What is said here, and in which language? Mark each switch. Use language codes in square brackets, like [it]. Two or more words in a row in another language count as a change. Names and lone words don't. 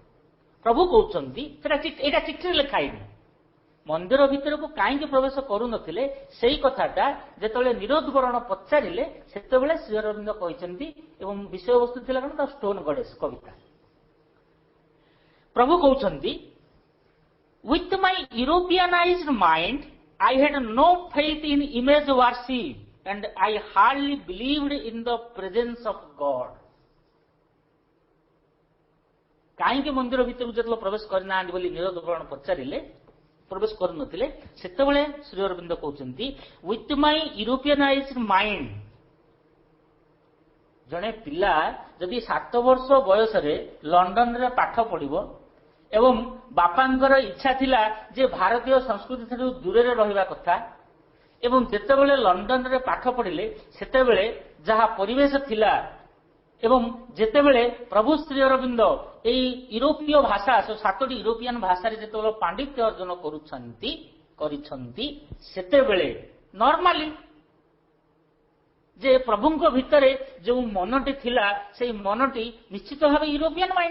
[or] ପ୍ରଭୁ କହୁଛନ୍ତି, ଏଇଟା ଚିଠିରେ ଲେଖା ହେଇନି, ମନ୍ଦିର ଭିତରକୁ କାହିଁକି ପ୍ରବେଶ କରୁନଥିଲେ ସେଇ କଥାଟା ଯେତେବେଳେ ନିରୋଧ ବରଣ ପଚାରିଲେ ସେତେବେଳେ ଶ୍ରୀ ଅରବିନ୍ଦ କହିଛନ୍ତି। ଏବଂ ବିଷୟବସ୍ତୁ ଥିଲା କଣ? ତା ଷ୍ଟୋନ୍ ଗଡେସ୍ କବିତା। ପ୍ରଭୁ କହୁଛନ୍ତି, [en] with my Europeanized mind I had no faith in image worship and I hardly believed in the presence of God. [or] କାହିଁକି ମନ୍ଦିର ଭିତରକୁ ଯେତେବେଳେ ପ୍ରବେଶ କରିନାହାନ୍ତି ବୋଲି ନିରୋଧ ବରଣ ପଚାରିଲେ, ପ୍ରବେଶ କରୁନଥିଲେ, ସେତେବେଳେ ଶ୍ରୀ ଅରବିନ୍ଦ କହୁଛନ୍ତି [en] with my Europeanized mind। [or] ଜଣେ ପିଲା ଯଦି 7 ବର୍ଷ ବୟସରେ ଲଣ୍ଡନରେ ପାଠ ପଢିବ ଏବଂ ବାପାଙ୍କର ଇଚ୍ଛା ଥିଲା ଯେ ଭାରତୀୟ ସଂସ୍କୃତି ଠାରୁ ଦୂରରେ ରହିବା କଥା, ଏବଂ ଯେତେବେଳେ ଲଣ୍ଡନରେ ପାଠ ପଢିଲେ ସେତେବେଳେ ଯାହା ପରିବେଶ ଥିଲା ଏବଂ ଯେତେବେଳେ ପ୍ରଭୁ ଶ୍ରୀ ଅରବିନ୍ଦ ଏଇ ୟୁରୋପୀୟ ଭାଷା, 7ଟି ୟୁରୋପିଆନ ଭାଷାରେ ଯେତେବେଳେ ପାଣ୍ଡିତ୍ୟ ଅର୍ଜନ କରିଛନ୍ତି ସେତେବେଳେ ନର୍ମାଲି ଯେ ପ୍ରଭୁଙ୍କ ଭିତରେ ଯେଉଁ ମନଟି ଥିଲା ସେଇ ମନଟି ନିଶ୍ଚିତ ଭାବେ [en] European mind.